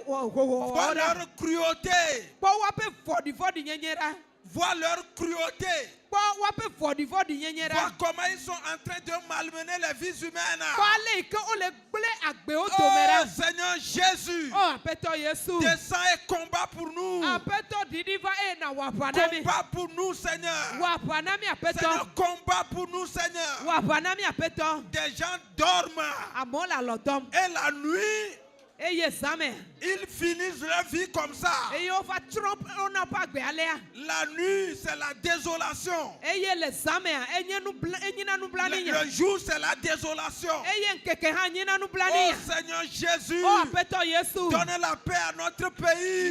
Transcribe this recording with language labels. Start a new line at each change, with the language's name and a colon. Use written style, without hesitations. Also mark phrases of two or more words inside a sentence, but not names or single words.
French: Vois
Ewe: wɔwɔwɔ ɖa.
French: leur cruauté.
Ewe: Kpɔ woƒe vɔɖivɔɖi nyenye ɖa.
French: Vois leur cruauté.
Ewe: Kpɔ woƒe vɔɖivɔɖi nyenye
French: Vois
Ewe: ɖa.
French: comment ils sont en train de malmener les vies humaines.
Ewe: Kpɔ ale yi ke wole gblẽ agbewo dome
French: Oh,
Ewe: ɖa.
French: Seigneur Jésus.
Ewe: O Aƒetɔ Yesu.
French: Descends et combat pour nous.
Ewe: Aƒetɔ ɖiɖi va eye na wɔ aʋa na mi.
French: Combat pour nous, Seigneur.
Ewe: Wɔ aʋa na mi Aƒetɔ.
French: Seigneur, combat pour nous, Seigneur.
Ewe: Wɔ aʋa na mi Aƒetɔ.
French: Des gens dorment
Ewe: Amewo le alɔ dɔm.
French: et la nuit, Ils finissent leur vie comme ça. La nuit, c'est la désolation. Le jour, c'est la désolation. Oh Seigneur Jésus, donne la paix à notre pays.